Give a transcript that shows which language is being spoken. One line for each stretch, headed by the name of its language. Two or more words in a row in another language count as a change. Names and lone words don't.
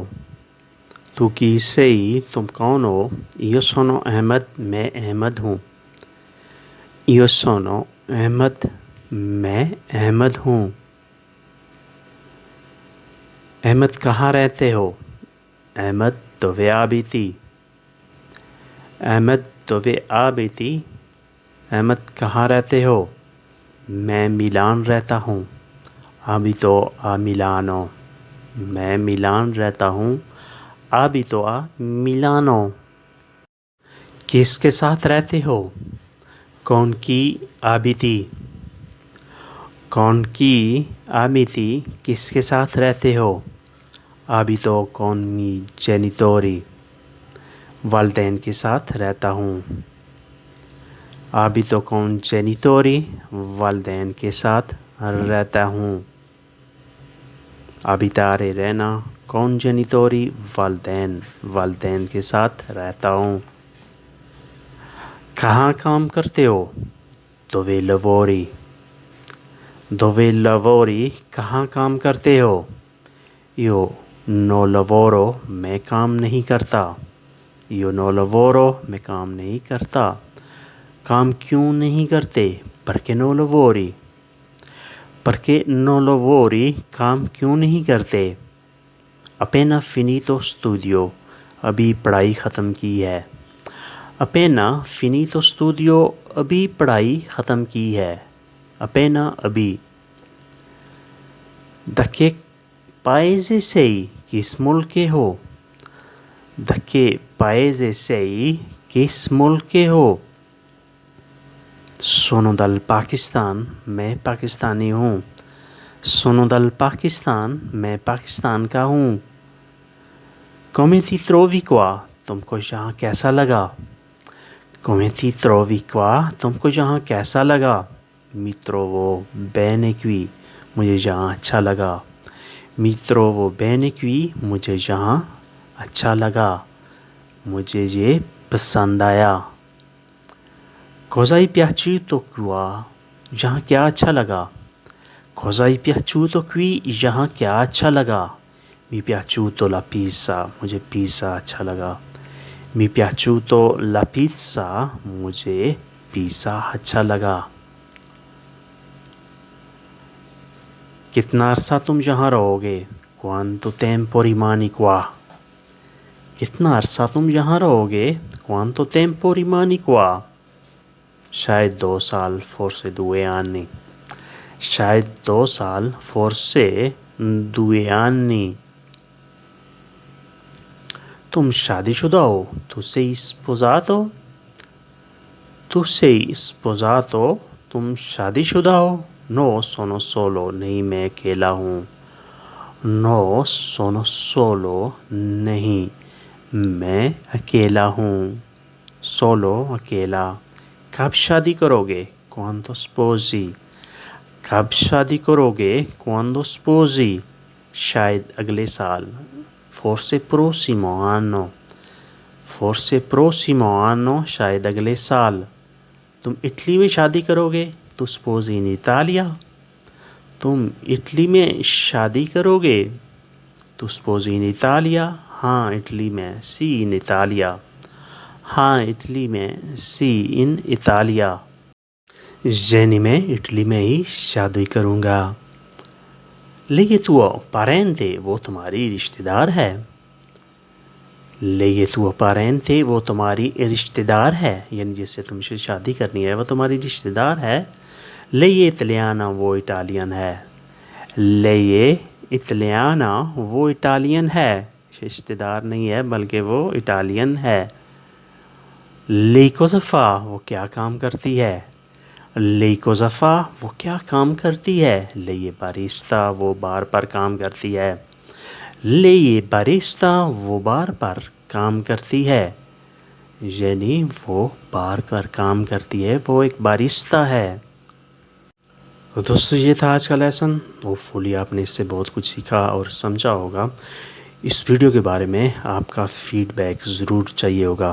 Italian: tu chi sei,
Urdu: تم کون ہو؟
Italian: Io sono احمد،
Urdu: میں احمد ہوں۔
Italian: Io sono احمد،
Urdu: میں احمد ہوں۔ احمد کہاں رہتے ہو؟
Italian: احمد dove abiti؟ احمد dove abiti؟
Urdu: احمد کہاں رہتے ہو؟ میں میلان رہتا ہوں۔
Italian: abito a Milano،
Urdu: میں میلان رہتا ہوں۔
Italian: abito a Milano۔
Urdu: کس کے ساتھ رہتے ہو؟
Italian: con chi abiti? con chi abiti,
Urdu: کس کے ساتھ رہتے ہو؟
Italian: abito con mi genitori،
Urdu: والدین کے ساتھ رہتا ہوں۔
Italian: abito con genitori،
Urdu: والدین کے ساتھ رہتا ہوں۔
Italian: abitare رہنا، con genitori
Urdu: والدین کے ساتھ رہتا ہوں۔ کہاں کام کرتے ہو؟
Italian: dove lavori؟ dove lavori،
Urdu: کہاں کام کرتے ہو؟
Italian: io no lavoro،
Urdu: میں کام نہیں کرتا۔
Italian: io no lavoro،
Urdu: میں کام نہیں کرتا۔ کام کیوں نہیں کرتے؟
Italian: perché no lavori؟ perché no lavori،
Urdu: کام کیوں نہیں کرتے؟
Italian: appena finito studio،
Urdu: ابھی پڑھائی ختم کی ہے۔
Italian: appena finito studio،
Urdu: ابھی پڑھائی ختم کی ہے۔
Italian: appena ابھی۔ da che paese sei،
Urdu: کس ملک کے ہو؟
Italian: da che paese sei،
Urdu: کس ملک کے ہو؟
Italian: sono dal Pakistan،
Urdu: میں پاکستانی ہوں۔
Italian: sono dal Pakistan،
Urdu: میں پاکستان کا ہوں۔
Italian: come ti trovi qua،
Urdu: تم کو یہاں کیسا لگا؟
Italian: come ti trovi qua،
Urdu: تم کو یہاں کیسا لگا؟
Italian: mi trovo bene qui،
Urdu: مجھے یہاں اچھا لگا۔
Italian: mi trovo bene qui،
Urdu: مجھے یہاں اچھا لگا، مجھے یہ پسند آیا۔
Italian: cosa hai piaciuto qua،
Urdu: یہاں کیا اچھا لگا؟
Italian: cosa hai piaciuto qui،
Urdu: یہاں کیا اچھا لگا؟
Italian: mi piaciuto la pizza،
Urdu: مجھے پیزا اچھا لگا۔
Italian: mi piaciuto la pizza،
Urdu: مجھے پیزا اچھا لگا۔ کتنا عرصہ تم یہاں رہو گے؟
Italian: quanto tempo rimani qua،
Urdu: کتنا عرصہ تم یہاں رہو گے؟
Italian: quanto tempo rimani qua،
Urdu: شاید 2 سال،
Italian: forse 2 anni،
Urdu: شاید 2 سال،
Italian: forse 2 anni۔
Urdu: تم شادی شدہ ہو؟
Italian: tu sei sposato، tu sei sposato،
Urdu: تم شادی شدہ ہو؟
Italian: no sono solo،
Urdu: نہیں میں اکیلا ہوں۔
Italian: no sono solo،
Urdu: نہیں میں اکیلا ہوں۔ solo اکیلا۔ کب شادی کرو گے؟
Italian: quando sposi،
Urdu: کب شادی کرو گے؟
Italian: quando sposi،
Urdu: شاید اگلے سال،
Italian: forse prossimo anno، forse prossimo anno،
Urdu: شاید اگلے سال۔ تم اٹلی میں شادی کرو گے؟
Italian: tu sposi in Italia،
Urdu: تم اٹلی میں شادی کرو گے؟
Italian: tu sposi in Italia،
Urdu: ہاں اٹلی میں،
Italian: sì in Italia،
Urdu: ہاں اٹلی میں،
Italian: sì in Italia۔
Urdu: یعنی میں اٹلی میں ہی شادی کروں گا۔
Italian: lei è tuo parente،
Urdu: وہ تمہاری رشتہ دار ہے۔
Italian: lei è tuo parente،
Urdu: وہ تمہاری رشتہ دار ہے، یعنی جس سے تم سے شادی کرنی ہے وہ تمہاری رشتہ دار ہے۔
Italian: lei è italiana،
Urdu: وہ اٹالین ہے۔
Italian: lei è italiana،
Urdu: وہ اٹالین ہے، رشتہ دار نہیں ہے بلکہ وہ اٹالین ہے۔
Italian: lei cosa fa،
Urdu: وہ کیا کام کرتی ہے؟
Italian: lei cosa fa،
Urdu: وہ کیا کام کرتی ہے؟
Italian: lei è barista،
Urdu: وہ بار پر کام کرتی ہے۔
Italian: lei è barista,
Urdu: وہ بار بار کام کرتی ہے. یعنی وہ بار بار کام کرتی ہے، وہ ایک باریستا ہے. تو دوستو یہ تھا آج کا لیسن. ہوپ فلی آپ نے اس سے بہت کچھ سیکھا اور سمجھا ہوگا. اس ویڈیو کے بارے میں آپ کا فیڈ بیک ضرور چاہیے ہوگا.